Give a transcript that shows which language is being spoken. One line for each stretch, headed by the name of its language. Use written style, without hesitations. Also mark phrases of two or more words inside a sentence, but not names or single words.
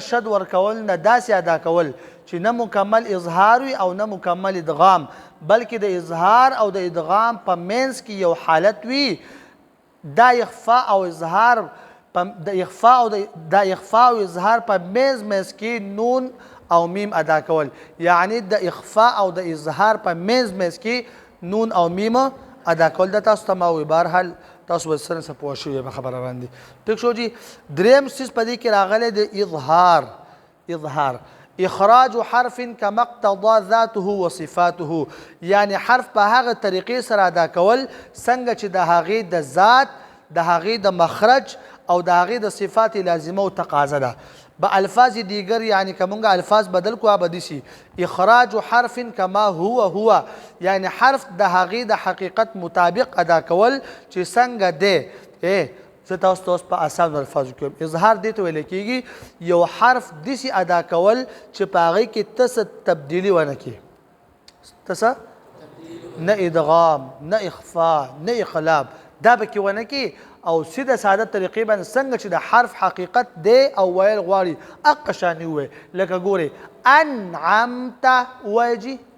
Pashto: شد ورکول نه داسې ادا کول چې نه مکمل اظهار وي او نه مکمل ادغام بلکې د اظهار او د ادغام په منځ کې یو حالت وي دا اخفا او اظهار د اخفا او اظهار په منځ کې نون او میم ادا کول یعنی د اخفا او د اظهار په منځ کې نون او میم ادا کول دا تاسو ته ما وایي بهرحال تاسو به سره څه پوه شوي په خبره باندې ټیک شو جي درېیم څیز په دې کې راغلی د اظهار
Arabic: اخراج حرف کما اقتضا ذاته وصفاته
Pashto: یعنی حرف په هغه طریقې سره ادا کول څنګه چې د هغې د ذات د هغې د مخرج او د هغې د صفات لازمه او تقاضا ده
Persian: به الفاظ دیگر
Pashto: یعنی که مونږ الفاظ بدل کو به داسې
Arabic: اخراج حرف کما هو
Pashto: یعنی حرف د هغې د حقیقت مطابق ادا کول چې څنګه دی زه تاسو ته اوس په اسانو الفاظو کې اظهار دې ته ویلی کېږي یو حرف داسې ادا کول چې په هغې کې ته څه تبدیلي ونه کړي ته نه ادغام نه اخفا نه اقلاب دا به کې ونه کړي او سیده ساده طریقې باندې څنګه چې د حرف حقیقت دی او ویل غواړي اقه شانې ووایي لکه ګورئ انعمت ووایه جي